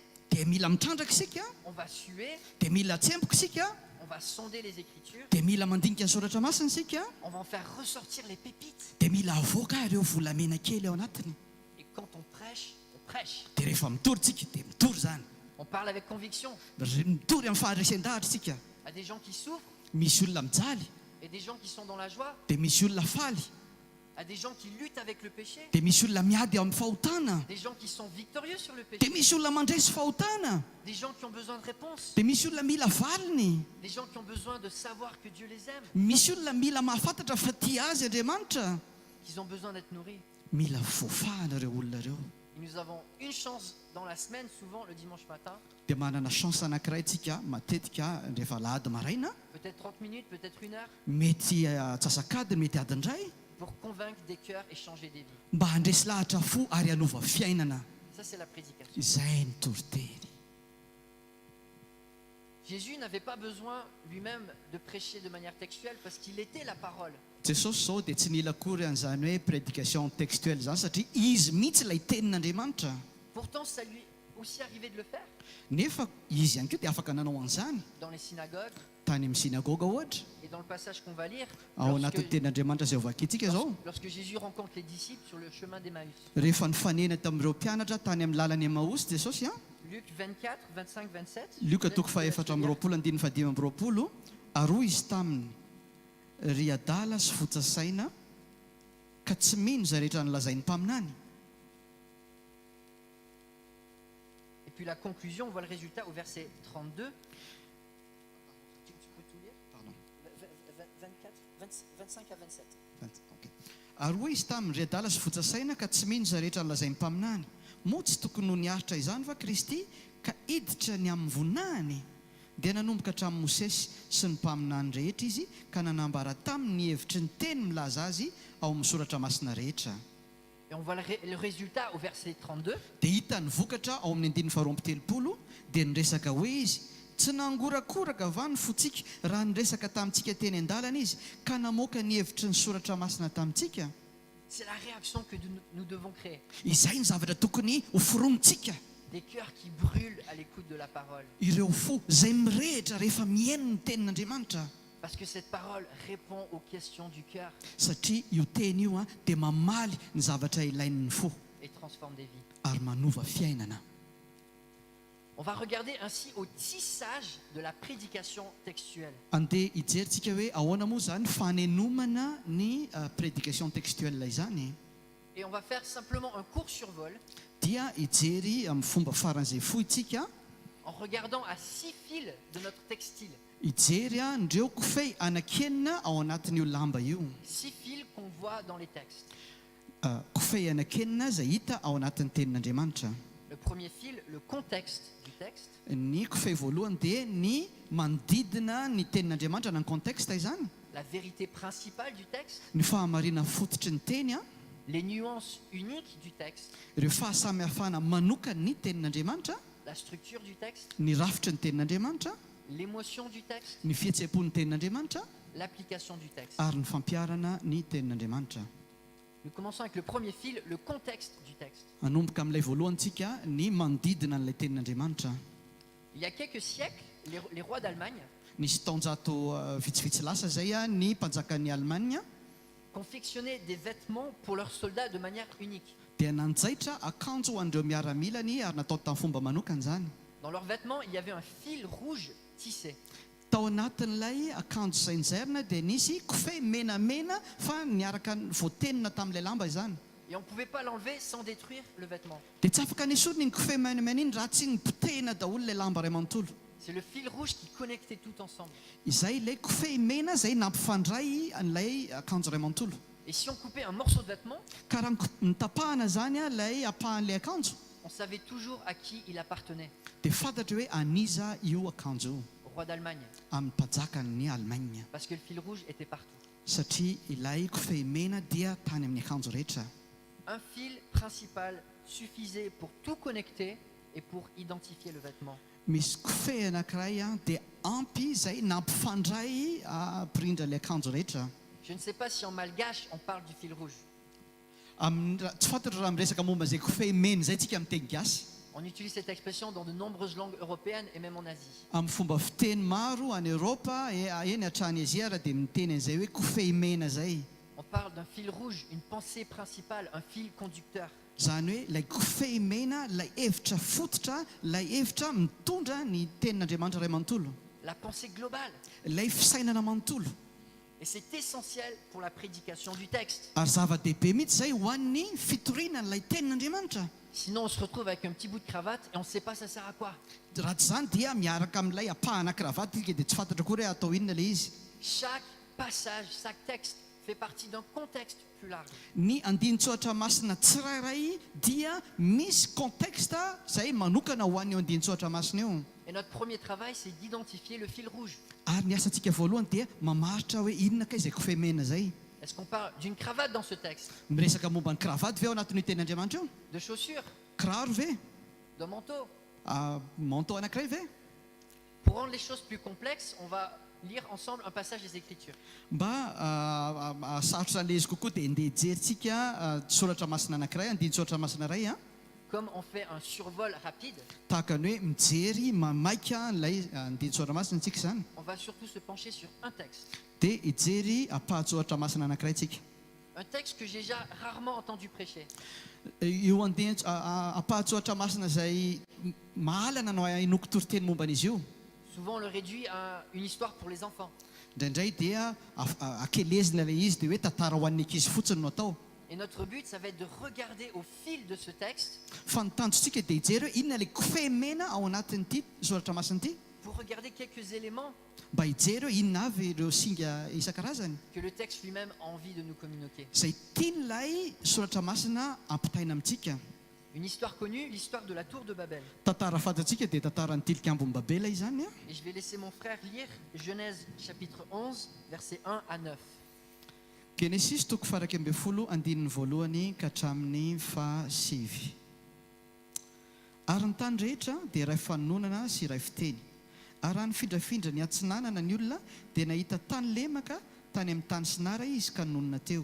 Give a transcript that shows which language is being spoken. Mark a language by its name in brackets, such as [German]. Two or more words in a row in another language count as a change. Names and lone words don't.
[Malagasy] dia mila mitrandraka isika, [French] on va suer, [Malagasy] dia mila tsempoka isika, [French] on va sonder les Écritures, [Malagasy] dia mila mandinika ny soratra masina isika, [French] on va en faire ressortir les pépites. [Malagasy] dia mila avoaka ireo volamena kely ao anatiny. [French] Et quand on prêche, [Malagasy] Dia rehefa mitory tsika dia mitory zany, [French] on parle avec conviction [Malagasy] mitory amin'ny fahandresen-dahatra isika. [French] à des gens qui souffrent [Malagasy] Misy olona mijaly, [French] et des gens qui sont dans la joie, [Malagasy] dia misy olona faly, [French] à des gens qui luttent avec le péché, [Malagasy] dia misy olona miady amin'ny fahotana, [French] des gens qui sont victorieux sur le [Malagasy] dia [French] péché, [Malagasy] misy olona mandresy fahotana, [French] des gens qui ont besoin de réponses, [Malagasy] dia misy olona mila valiny, [French] des gens qui ont besoin de savoir que Dieu les aime, [Malagasy] misy olona mila mahafantatra fa tia azy Andriamanitra. [French] qu'ils ont besoin d'être nourris. [Malagasy] Mila voafahana ireo olona ireo. [French] Et nous avons une chance dans la semaine, souvent le dimanche matin, [Malagasy] Dia manana chance anankiray tsika matetika rehefa alahady maraina, [French] peut-être 30 minutes, peut-être 1 heure, [Malagasy] mety atsasakadiny, mety adindray, [French] pour convaincre des cœurs et changer des vies. [Malagasy] mba handresy lahatra fo ary hanova fiainana. [French] Ça, c'est la prédication. [Malagasy] Izay ny toriteny. [French] Jésus n'avait pas besoin lui-même de prêcher de manière textuelle parce qu'il était la parole. [Malagasy] Jesosy zao dia tsy nila akory an'izany hoe [French] prédication textuelle [Malagasy] zany satria izy mihitsy ilay tenin'Andriamanitra. [French] Pourtant, ça lui aussi arrivait de le faire [Malagasy] Nefa izy ihany koa dia afaka nanao an'izany [French] dans les synagogues. [Malagasy] tany amin'ny sinagoga ohatra. [French] Et dans le passage qu'on va lire, [Malagasy] Ao anatin'ny tenin'Andriamanitra izay hovakintsika zao, [French] lorsque Jésus rencontre les disciples sur le chemin d'Emmaüs. [Malagasy] rehefa nifanena tamin'ireo mpianatra tany amin'ny lalany Emaosy Jesosy [French] Luc 24, 25, 27. [Malagasy] Luka toko faefatra amby roapolo andiny fadimy amby roapolo, aroa izy taminy ry adala sy fotsasaina ka tsy mino izay rehetra nolazain'ny mpaminany. [French] Et puis la conclusion, on voit le résultat au verset 32. Tu peux tout lire Pardon. 24, 25 à 27. Okay. [Malagasy] Aroa izy taminy ry adala sy fotsasaina ka tsy mino izay rehetra nolazain'ny mpaminany. Moa tsy tokony ho niaritra izany fa Kristy ka iditra ny amin'ny voninahiny. Dia nanomboka hatramin'ny Mosesy sy ny mpaminany rehetra izy ka nanambara taminy hevitry ny teny milaza azy ao amin'ny soratra masina rehetra. [French] Et on voit le résultat au verset 32. [Malagasy] Dia hita ny vokatra ao amin'ny andiny faharoa amby telopolo, dia niresaka hoe izy tsy nangorakoraka va ny fotsika raha niresaka tamintsika teny an-dalana izy ka namoaka ny hevitry ny soratra masina tamintsika. [French] C'est la réaction que nous devons créer. [Malagasy] Izay ny zavatra tokony ho foronitsika. [French] Des cœurs qui brûlent à l'écoute de la parole. [Malagasy] Ireo fo izay mirehitra rehefa mihaino ny tenin'Andriamanitra. [French] Parce que cette parole répond aux questions du cœur [Malagasy] Satria io teny io dia mamaly ny zavatra ilain'ny fo [French] et transforme des vies. [Malagasy] ary manova fiainana. [French] On va regarder ainsi au tissage de la prédication textuelle. [Malagasy] Andeha hijeritsika hoe ahoana moa zany fanenomana ny [French] prédication textuelle [Malagasy] izany. [French] Et on va faire simplement un court survol [Malagasy] Dia hijery amin'ny fomba faran'izay fohitsika, [French] en regardant à 6 fils de notre textile. [Malagasy] hijery ndreo kofehy anakenina ao anatin'io lamba io. [French] 6 fils qu'on voit dans les textes. [Malagasy] Kofehy anakenina izay hita ao anatin'ny tenin'Andriamanitra. [French] Le premier fil, le contexte du texte. [Malagasy] Ny kofehy voalohany dia ny manodidina ny tenin'Andriamanitra na ny contexte izany. [French] la vérité principale du texte, [Malagasy] ny fahamarina fototry ny teny a [French] les nuances uniques du texte, [Malagasy] ireo fahasamihafana manokany ny tenin'andriamanitra, [French] la structure du texte, [Malagasy] ny rafitry ny tenin'andriamanitra, [French] l'émotion du texte, [Malagasy] ny fihetsehampon'ny tenin'andriamanitra [French] l'application du texte. [Malagasy] ary ny fampiarana ny tenin'andriamanitra. [French] Nous commençons avec le premier fil, le contexte du texte. [Malagasy] Anomboka amin'ilay voalohantsika ny manodidina n'ilay tenin'andriamanitra. [French] Il y a quelques siècles, les rois d'Allemagne [Malagasy] Nisy taonjato vitsivitsy lasa zay a ny mpanjakan'ny Allemagne [French] confectionnaient des vêtements pour leurs soldats de manière unique. [Malagasy] dia nanjaitra akanjo ho an'ireo miaramilany ary natao tamin'ny fomba manokana zany. [French] Dans leurs vêtements, il y avait un fil rouge tissé. [Malagasy] Tao anatin'ilay akanjo izay nijairina dia nisy kofehy menamena fa niaraka voatenina tamin'ilay lamba izany. [French] Et on ne pouvait pas l'enlever sans détruire le vêtement. [Malagasy] Dia tsy afaka nisony ny kofehy menamena iny raha tsy nipotehina daholo ilay lamba ray manontolo. [French] C'est le fil rouge qui connectait tout ensemble. [Malagasy] Izay ilay kofehy mena izay nampifandray an'ilay akanjo ray manontolo. [French] Et si on coupait un morceau de vêtement, [Malagasy] Ka raha nitapahana zany a ilay apahan'ilay akanjo [French] on savait toujours à qui il appartenait. [Malagasy] dia fantatra hoe aniza io akanjo io [French] Au roi d'Allemagne. [Malagasy] amin'ny mpanjakan'ny Allemagne. [French] Parce que le fil rouge était partout. [Malagasy] Satria ilay kofehy mena dia tany amin'ny akanjo rehetra. [French] Un fil principal suffisait pour tout connecter et pour identifier le vêtement. [Malagasy] Misy kofehy anankiray a dia ampy izay nampifandray ampirindra ilay akanjo rehetra. [French] Je ne sais pas si en malgache on parle du fil rouge. [Malagasy] Tsy fantatra raha miresaka momba izay kofehy mena izay tsika amin'ny teny gasy. [French] On utilise cette expression dans de nombreuses langues européennes et même en Asie. [Malagasy] Amin'ny fomba fiteny maro any Europa eny hatrany Azia raha dia miteny an'izay hoe kofehy mena zay. [French] On parle d'un fil rouge, une pensée principale, un fil conducteur. [Malagasy] Zany hoe ilay kofehy mena, ilay hevitra fototra, ilay hevitra mitondra ny tenin'Andriamanitra ray manontolo. [French] La pensée globale. [Malagasy] Ilay fisainana manontolo. [French] Et c'est essentiel pour la prédication du texte. [Malagasy] Ary zava-dehibe mihitsy zay ho an'ny fitoriana n'ilay tenin'Andriamanitra. [French] Sinon on se retrouve avec un petit bout de cravate et on ne sait pas ça sert à quoi. [Malagasy] Raha tsy zany dia miaraka amin'ilay apahana kravaty dia tsy fantatra koa hoe atao inona ilay izy. [French] Chaque passage, chaque texte fait partie d'un contexte plus large. [Malagasy] Ny andinin-tsoatra masina tsirairay dia misy contexte izay manokana ho an'io andinin-tsoatra masina io. [French] Et notre premier travail, c'est d'identifier le fil rouge. [Malagasy] Ary ny asantsika voalohany dia mamaritra hoe inona kay izay kofehy mena zay. [French] Est-ce qu'on parle d'une cravate dans ce texte? [Malagasy] Miresaka momba ny kravaty ve ao anatin'io tenin'Andriamanitra io? [French] De chaussures? [Malagasy] Kiraro ve? [French] De manteau? [Malagasy] Manteau anankiray ve? [French] Pour rendre les choses plus complexes, on va lire ensemble un passage des Écritures. [Malagasy] Mba sarotra an'ilay izy kokoa dia ndeha jerintsika soratra masina anankiray, andinin-tsoratra masina iray [French] Comme on fait un survol rapide, [Malagasy] tahaka ny hoe mijery mamaika ilay andinin-tsoratra masina antsika zany [French] on va surtout se pencher sur un texte. [Malagasy] dia hijery apahatsoratra masina anankiray tsika. [French] Un texte que j'ai déjà rarement entendu prêcher. [Malagasy] Io apahatsoratra masina izay mahalana no inoko toriteny momba an'izy io. [French] Souvent on le réduit à une histoire pour les enfants. [Malagasy] Indraindray dia akelezina ilay izy dia hoe tantara ho an'ny ankizy fotsiny no atao. [French] Et notre but, ça va être de regarder au fil de ce texte [Malagasy] Fa ny tanjontsika dia hijery hoe inona ilay kofehy mena ao anatin'ity soratra masina ity, [French] pour regarder quelques éléments [Malagasy] mba hijery hoe inona avy ireo singa isan-karazany [French] que le texte lui-même a envie de nous communiquer. [Malagasy] izay tian'ilay soratra masina ampitaina amintsika. [French] Une histoire connue, l'histoire de la tour de Babel. [Malagasy] Tantara fantatsika dia tantaran'ny tilikambon'ny Babela izany a. [French] Et je vais laisser mon frère lire Genèse chapitre 11, versets 1 à 9. [Malagasy] Genesis toko faraky ambin'ny folo andininy voalohany ka hatramin'ny fahasivy. Ary ny tany rehetra dia iray fanonana sy iray fiteny. Ary raha nifindrafindra ny atsinanana ny olona dia nahita tany lemaka tany amin'ny tany Sinara izy ka nonona teo.